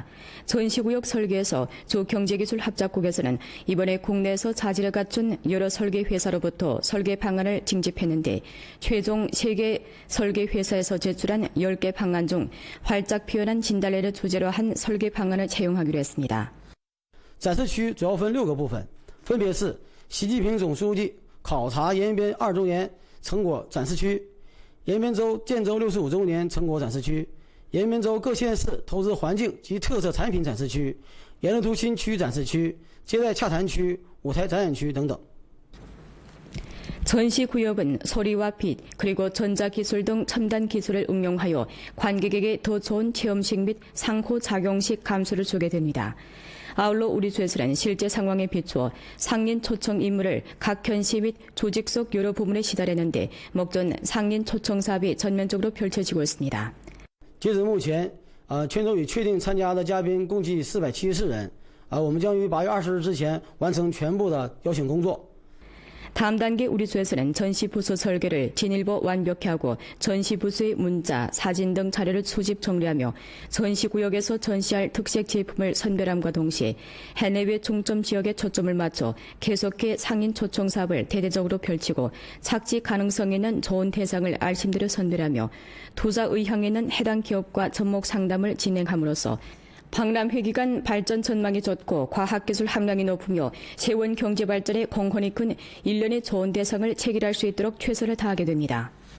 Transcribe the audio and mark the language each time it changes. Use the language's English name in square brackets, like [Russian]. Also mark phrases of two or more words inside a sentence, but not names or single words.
[Korean] 전시구역 설계에서 주 경제기술 합작국에서는 이번에 국내에서 자질을 갖춘 여러 설계 회사로부터 설계 방안을 징집했는데 최종 세계 설계 회사에서 제출한 10개 방안 중 활짝 피어난 진달래를 주제로 한 설계 방안을 채용하기로 했습니다. [Chinese] 展示区主要分6个部分，分别是 习近平总书记考察延边2周年成果展示区、延边州建州65周年成果展示区、延边州各县市投资环境及特色产品展示区、延乐图新区展示区、接待洽谈区、舞台展演区等等。 [Korean] 전시구역은 소리와 빛 그리고 전자기술 등 첨단 기술을 응용하여 관객에게 더 좋은 체험식 및 상호작용식 감수를 주게 됩니다. 아울러 우리 주에서는 실제 상황에 비추어 상린 초청 임무를 각 현시 및 조직 속 여러 부문에 시달했는데 목전 상린 초청 사업이 전면적으로 펼쳐지고 있습니다. [Chinese] 截止目前，全州已确定参加的嘉宾共计474人，我们将于8月20日之前完成全部的邀请工作。 [Korean] 다음 단계 우리 주에서는 전시 부서 설계를 진일보 완벽히 하고 전시 부서의 문자, 사진 등 자료를 수집 정리하며 전시 구역에서 전시할 특색 제품을 선별함과 동시에 해내외 중점 지역에 초점을 맞춰 계속해 상인 초청 사업을 대대적으로 펼치고 착지 가능성 있는 좋은 대상을 알심대로 선별하며 투자 의향 있는 해당 기업과 접목 상담을 진행함으로써 박람회 기간 발전 전망이 좋고 과학기술 함량이 높으며 세원 경제 발전에 공헌이 큰 일련의 좋은 대상을 체결할 수 있도록 최선을 다하게 됩니다.